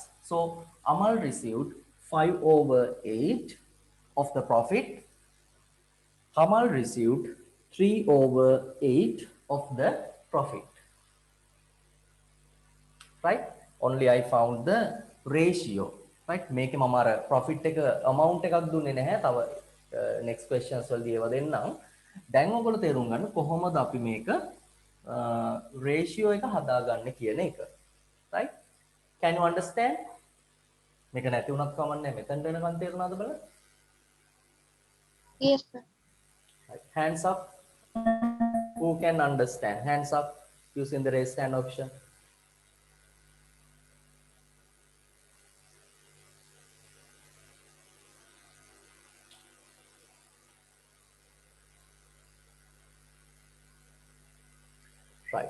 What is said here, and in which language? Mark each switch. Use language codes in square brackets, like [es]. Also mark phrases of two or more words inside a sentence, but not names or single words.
[en] So Amal received 5 over 8 of the profit. Kamal received 3 over 8 of the profit. Right? Only I found the ratio. Right? [si] මේකේ මම අර profit එක amount එකක් දුන්නේ නැහැ. තව [en] next questions [si] වලදී ඒවා දෙන්නම්. දැන් ඔයගොල්ලෝ තේරුම් ගන්න කොහොමද අපි මේක ratio එක හදාගන්නේ කියන එක. [en] Right? Can you understand? [si] මේක නැති වුණත් කමන්නේ මෙතෙන් වෙනකන් තේරුණාද බලන්න? [en] Yes, sir. Right. Hands up. Who can understand? Hands up using the raise hand option. Right.